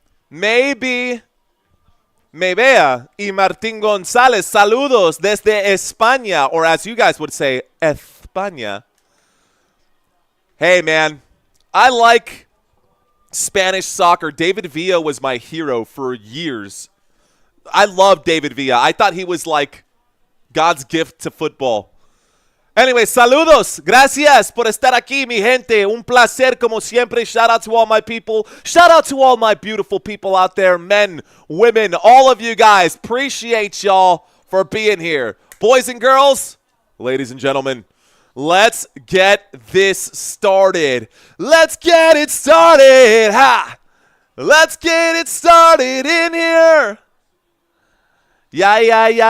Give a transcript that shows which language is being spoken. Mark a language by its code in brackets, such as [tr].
[en] Maybe y Martín González, [es] saludos desde España, [en] or as you guys would say, España. Hey, man, I like Spanish soccer. David Villa was my hero for years. I love David Villa. I thought he was like God's gift to football. Anyway, [es] saludos. Gracias por estar aquí, mi gente. Un placer como siempre. [en] Shout out to all my people. Shout out to all my beautiful people out there. Men, women, all of you guys. Appreciate y'all for being here. Boys and girls, ladies and gentlemen, let's get this started. Let's get it started. Ha! Let's get it started in here. Yeah.